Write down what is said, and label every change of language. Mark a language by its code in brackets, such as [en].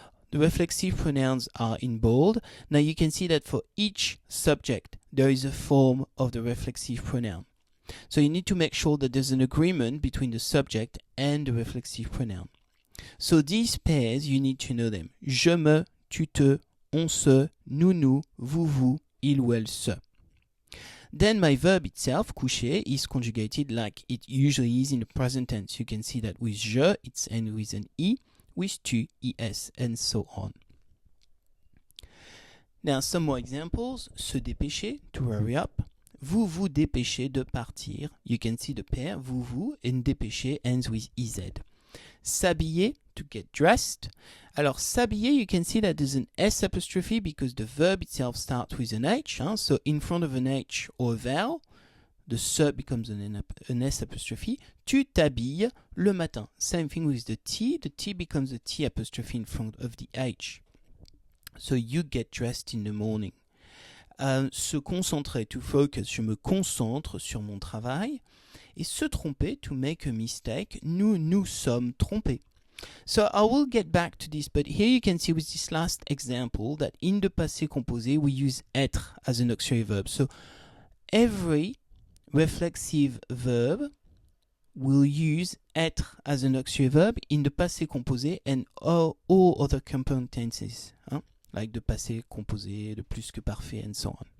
[en] The reflexive pronouns are in bold. Now you can see that for each subject, there is a form of the reflexive pronoun. So you need to make sure that there's an agreement between the subject and the reflexive pronoun. So these pairs, you need to know them. [fr] Je me, tu te, on se, nous nous, vous vous, il ou elle se. [en] Then my verb itself, coucher, is conjugated like it usually is in the present tense. You can see that with je, it's end with an i, with tu, es, and so on. Now some more examples. Se dépêcher, to hurry up. [fr] Vous vous dépêchez de partir. [en] You can see the pair, vous vous, and dépêcher ends with ez. S'habiller, to get dressed. Alors, s'habiller, you can see that there's an S apostrophe because the verb itself starts with an H. So, in front of an H or a vowel, the se becomes an S apostrophe. [fr] Tu t'habilles le matin. [en] Same thing with the T. The T becomes a T apostrophe in front of the H. So, you get dressed in the morning. Se concentrer, to focus. [fr] Je me concentre sur mon travail. Et se tromper, [en] to make a mistake. [fr] Nous nous sommes trompés. [en] So I will get back to this, but here you can see with this last example that in the passé composé, we use être as an auxiliary verb. So every reflexive verb will use être as an auxiliary verb in the passé composé and all other compound tenses, like the passé composé, the plus que parfait, and so on.